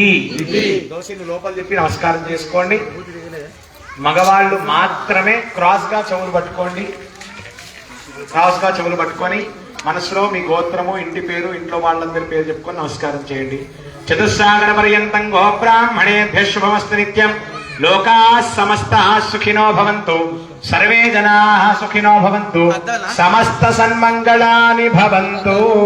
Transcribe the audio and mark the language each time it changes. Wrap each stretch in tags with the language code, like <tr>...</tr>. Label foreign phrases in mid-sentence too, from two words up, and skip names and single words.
<te>దోశని లోపల చెప్పి నమస్కారం చేసుకోండి. మగవాళ్ళు మాత్రమే క్రాస్ గా చెవులు పట్టుకోండి. క్రాస్ గా చెవులు పట్టుకొని మనసులో మీ గోత్రము, ఇంటి పేరు, ఇంట్లో వాళ్ళందరి పేరు చెప్పుకొని నమస్కారం చేయండి.</te> <sa>చతుస్సాగర పర్యంతం గో బ్రాహ్మణేభ్యః శుభమస్తు నిత్యం. లోకాః సమస్తాః సుఖినో భవంతు. సర్వే జనాః సుఖినో భవంతు. సమస్త సన్మంగళాని భవంతు.</sa>